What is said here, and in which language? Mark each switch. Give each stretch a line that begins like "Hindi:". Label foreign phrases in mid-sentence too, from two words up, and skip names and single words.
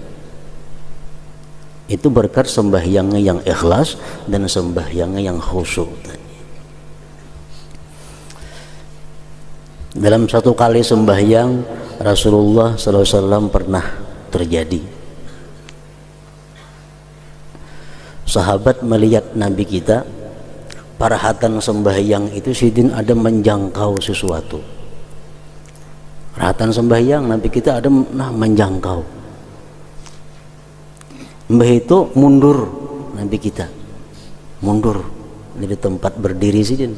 Indonesian: Itu berkat sembahyangnya yang ikhlas dan sembahyangnya yang khusyuk. Dalam satu kali sembahyang Rasulullah SAW pernah terjadi sahabat melihat Nabi kita
Banjar: parahatan sembahyang itu sidin ada menjangkau
Indonesian: sesuatu.
Banjar: Parahatan sembahyang Nabi kita ada menjangkau. Mbah itu mundur, Nabi kita mundur dari tempat berdiri sidin.